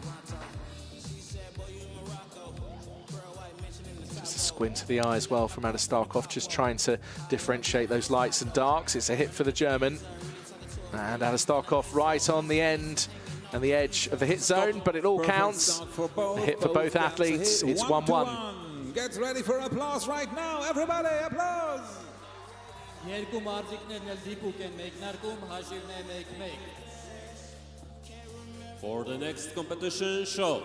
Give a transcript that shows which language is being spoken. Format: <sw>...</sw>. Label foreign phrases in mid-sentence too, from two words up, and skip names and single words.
<en>Just a squint to the eye as well from Armenia, just trying to differentiate those lights and darks. It's a hit for the German. And Armenia right on the end and the edge of the hit zone, but it all Perfect counts. start for both. A hit for both gets a athletes. hit. It's 1-1. Get ready for applause right now. Everybody, applause.</en> <hy>Երկու մարզիկներն էլ դիպուկ են մեկնարկում, հաշիվն է 1-1։</hy> <en>For the next competition shot.</en>